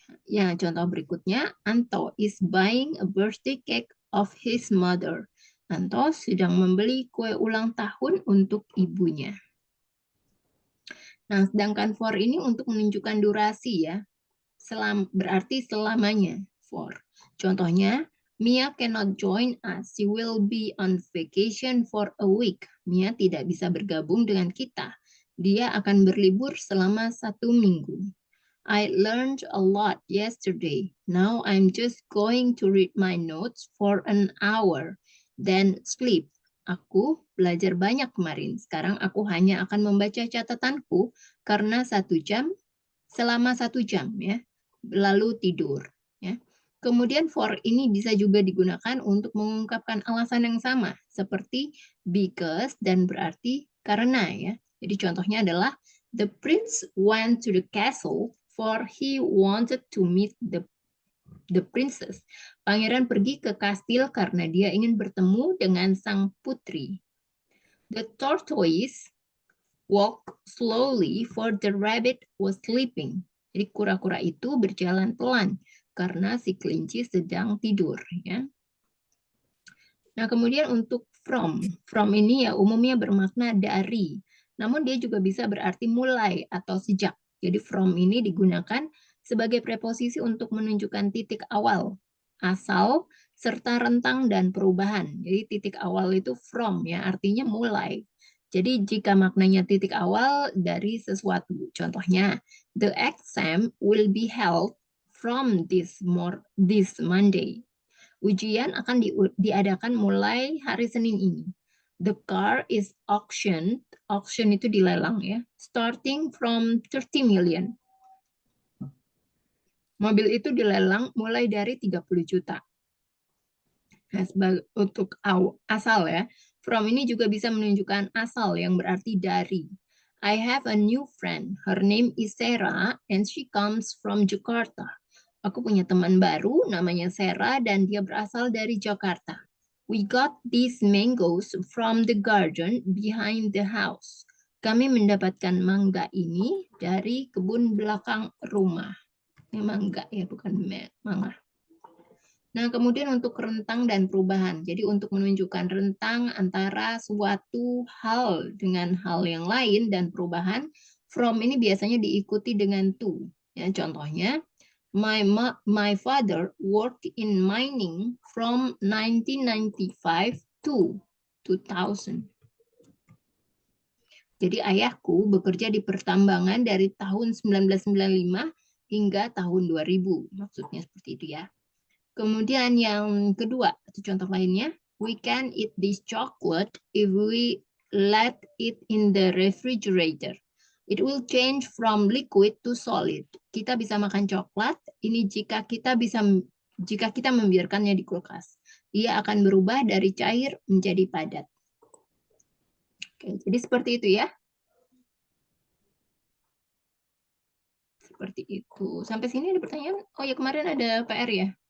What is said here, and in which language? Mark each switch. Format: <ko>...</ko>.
<id>Ya, contoh berikutnya,</id> <en>Anto is buying a birthday cake of his mother.</en> <id>Anto sedang membeli kue ulang tahun untuk ibunya. Nah, sedangkan for ini untuk menunjukkan durasi ya. Berarti selamanya for. Contohnya,</id> <en>Mia cannot join us. She will be on vacation for a week.</en> <id>Mia tidak bisa bergabung dengan kita. Dia akan berlibur selama 1 minggu.</id> <en>I learned a lot yesterday. Now I'm just going to read my notes for an hour, then sleep.</en> <id>Aku belajar banyak kemarin. Sekarang aku hanya akan membaca catatanku karena 1 jam, selama 1 jam ya. Lalu tidur. Ya. Kemudian for ini bisa juga digunakan untuk mengungkapkan alasan yang sama, seperti because dan berarti karena ya. Jadi contohnya adalah</id> <en>the prince went to the castle for he wanted to meet the princess.</en> <id>Pangeran pergi ke kastil karena dia ingin bertemu dengan sang putri.</id> <en>The tortoise walked slowly for the rabbit was sleeping.</en> <id>Jadi kura-kura itu berjalan pelan karena si kelinci sedang tidur, ya. Nah, kemudian untuk from ini ya umumnya bermakna dari. Namun dia juga bisa berarti mulai atau sejak. Jadi from ini digunakan sebagai preposisi untuk menunjukkan titik awal, asal, serta rentang dan perubahan. Jadi titik awal itu from ya, artinya mulai. Jadi jika maknanya titik awal dari sesuatu, contohnya</id> <en>the exam will be held from this Monday.</en> <id>Ujian akan diadakan mulai hari Senin ini.</id> <en>The car is auctioned, auction</en> <id>itu dilelang ya,</id> <en>starting from 30 million.</en> <id>Mobil itu dilelang mulai dari 30 juta. Nah, untuk asal ya, from ini juga bisa menunjukkan asal yang berarti dari.</id> <en>I have a new friend. Her name is Sarah and she comes from Jakarta.</en> <id>Aku punya teman baru namanya Sarah dan dia berasal dari Jakarta.</id> <en>We got these mangoes from the garden behind the house.</en> <id>Kami mendapatkan mangga ini dari kebun belakang rumah. Ini mangga ya, bukan mangga. Nah, kemudian untuk rentang dan perubahan. Jadi untuk menunjukkan rentang antara suatu hal dengan hal yang lain dan perubahan, from ini biasanya diikuti dengan to. Ya, contohnya,</id> <en>my father worked in mining from 1995 to 2000.</en> <id>Jadi ayahku bekerja di pertambangan dari tahun 1995 hingga tahun 2000. Maksudnya seperti itu ya. Kemudian yang kedua, atau contoh lainnya,</id> <en>we can eat this chocolate if we let it in the refrigerator. It will change from liquid to solid.</en> <id>Kita bisa makan coklat, ini jika kita membiarkannya di kulkas. Ia akan berubah dari cair menjadi padat. Oke, jadi seperti itu ya. Seperti itu. Sampai sini ada pertanyaan? Oh ya, kemarin ada PR ya?</id>